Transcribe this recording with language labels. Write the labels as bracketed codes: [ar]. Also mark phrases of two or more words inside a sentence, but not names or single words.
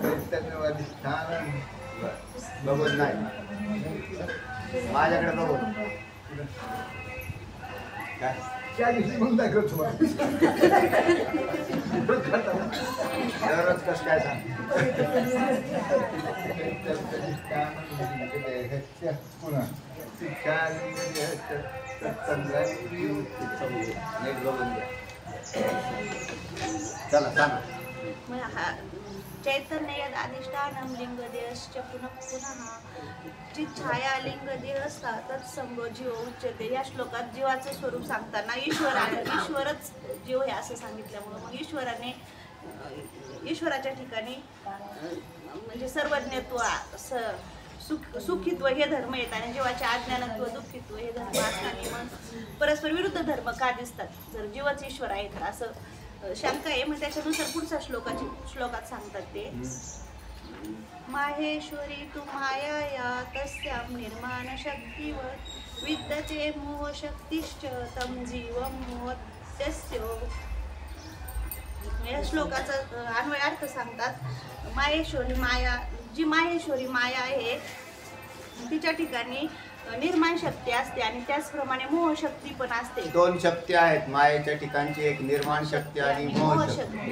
[mr] बघून नाही माझ्याकडे बघून काय दररोज कसं काय सांग. चला सांगा. [sa] चैतन्य यद अधिष्ठानं लिंगदेहश्च पुनः चिच्छाया लिंगदेहस्ता तत्संगो जीव उच्यते. [mr] या श्लोकात जीवाचं स्वरूप सांगताना ईश्वरच जीव आहे असं सांगितल्यामुळं मग ईश्वराच्या ठिकाणी म्हणजे सर्वज्ञत्व सुखित्व हे धर्म येतात आणि जीवाचे अज्ञानत्व दुःखित्व हे धर्म असताना मग परस्पर विरुद्ध धर्म का दिसतात जर जीवच ईश्वर आहे तर असं शंका आहे. मग त्याच्यानुसार पुढच्या श्लोकात सांगतात [sa] ते माहेश्वरी तू माया तस्यां निर्माण शक्तीवर विद्यते मोह शक्तिश्च तम जीवं मोहत्यस्य. [mr] या श्लोकाचा अन्वय अर्थ सांगतात. माहेश्वरी माया जी माहेश्वरी माया आहे तिच्या ठिकाणी निर्माण शक्ती असते आणि त्याचप्रमाणे मोह शक्ती पण असते. दोन शक्ती आहेत मायेच्या ठिकाणची, एक निर्माण शक्ती आणि मोह शक्ती.